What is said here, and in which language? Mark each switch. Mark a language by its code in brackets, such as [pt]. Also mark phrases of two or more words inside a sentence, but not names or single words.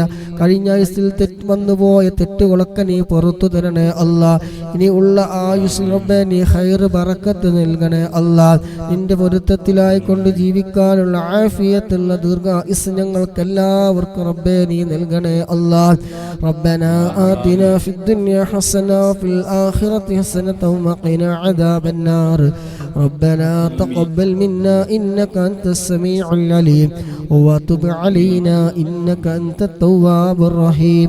[ml] കഴിഞ്ഞ ആയുസിൽ വന്നുപോയ തെറ്റുകളൊക്കെ നീ പുറത്തു തരണേ അല്ലാ. ഇനി ഉള്ള ആയുസ് റബ്ബേ നീ ഖൈർ ബറക്കത്ത് നൽകണേ അല്ലാ. നിന്റെ പൊരുത്തത്തിലായി കൊണ്ട് ജീവിക്കാനുള്ള ആഫിയത്തുള്ള ദീർഘായുസ് ഞങ്ങൾക്കെല്ലാവർക്കും റബ്ബേ നീ നൽകണേ الله. [ar] ربنا آتنا في الدنيا حسنة وفي الآخرة حسنة وقنا عذاب النار. ربنا تقبل منا إنك أنت السميع العليم وتب علينا إنك أنت التواب الرحيم.